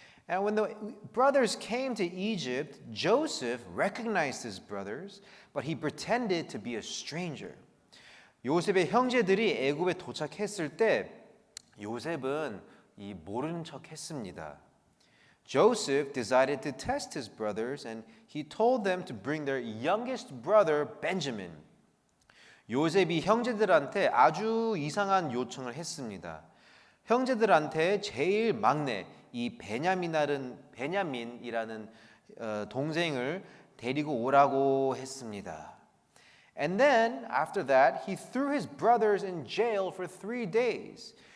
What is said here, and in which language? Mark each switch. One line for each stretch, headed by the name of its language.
English: And when the brothers came to Egypt, Joseph recognized his brothers, but he pretended to be a stranger.
Korean: 요셉의 형제들이 애굽에 도착했을 때 요셉은 이 모르는 척 했습니다.
English: Joseph decided to test his brothers and he told them to bring their youngest brother Benjamin.
Korean: 요셉이 형제들한테 아주 이상한 요청을 했습니다. 형제들한테 제일 막내 이 베냐민이라는 동생을 데리고 오라고 했습니다.
English: And then after that he threw his brothers in jail for 3 days.